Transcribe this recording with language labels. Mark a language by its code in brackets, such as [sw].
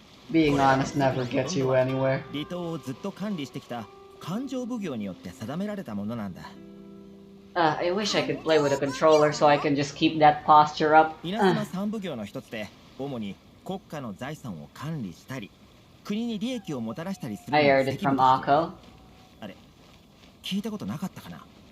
[en] Being honest never gets you anywhere. [ja] 離島をずっと管理してきた勘定奉行によって定められたものなんだ。 [en] I wish I could play with a controller so I can just keep that posture up. [ja] 稲妻三奉行の一つで、主に国家の財産を管理したり、国に利益をもたらしたりする。 [en] I heard it from Akko. [ja] あれ、聞いたことなかったかな。